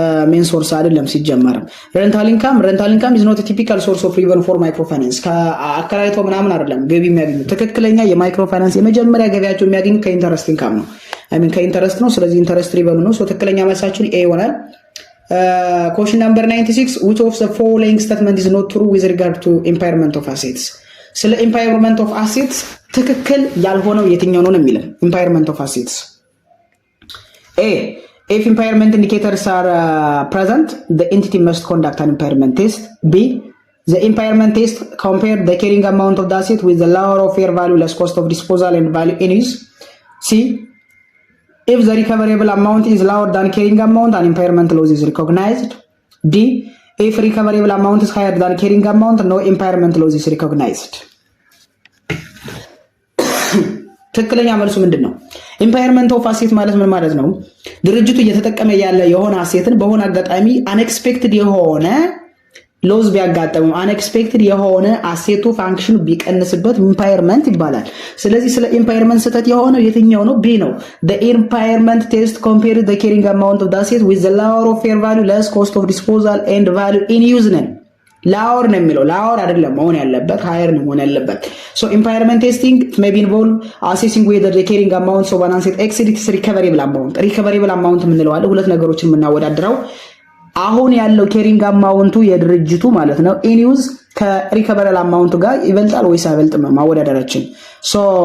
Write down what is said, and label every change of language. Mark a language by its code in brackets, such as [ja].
[am] ሜን ሶርስ አይደለም ሲጀመርም። [en] rental income is not a typical source of revenue for microfinance። [am] ከአከራይቶ ምናምን አይደለም ገቢ የሚያገኙት። ትክክለኛ የማይክሮፋይናንስ የመጀመሪያ ገቢያቸው የሚያገኙት ከኢንተረስት ኢንካም ነው፣ ከኢንተረስት ነው። ስለዚህ ኢንተረስት ሪቨኑ ነው። ትክክለኛ መልሳችን ኤ ይሆናል። [en] question number 96 which of the following statement is not true with regard to impairment of assets? [am] ስለ impairment of assets ትክክል ያልሆነው የትኛው ነው የሚለው? impairment of assets [en] A. If impairment indicators are present, the entity must conduct an impairment test. B. The impairment test compared the carrying amount of the asset with the lower of fair value less cost of disposal and value in use. C. If the recoverable amount is lower than carrying amount, an impairment loss is recognized. D. If recoverable amount is higher than carrying amount, no impairment loss is recognized. [am] ትክክለኛ መልሱ ምንድን ነው? ኢምፓየርመንት ኦፍ አሴት ማለት ምን ማለት ነው? ድርጅቱ እየተጠቀመ ያለ የሆነ አሴትን በሆነ አጋጣሚ አንኤክስፔክትድ የሆነ ሎዝ ቢያጋጥመው አንኤክስፔክትድ የሆነ አሴቱ ፋንክሽኑ ቢቀንስበት ኢምፓየርመንት ይባላል። ስለዚህ ስለ ኢምፓየርመንት ስህተት የሆነው የትኛው ነው? ቢ ነው። [en] the impairment test compared the carrying amount of the asset with the lower of fair value less cost of disposal and value in use [am] ነው። ላወር ነው የሚለው ላወር አይደለም መሆን ያለበት ሃየር ነው መሆን ያለበት። [en] so impairment testing may be involved assessing whether the carrying amount of an asset exceeds recoverable amount [am] የምንለው አለ። ሁለት ነገሮችን የምናወዳድረው አሁን ያለው carrying amount የድርጅቱ ማለት ነው [en] in use [am] ከሪከቨረብል አማውንቱ ጋር ይበልጣል ወይስ አይበልጥም ማወዳደራችን። [en] so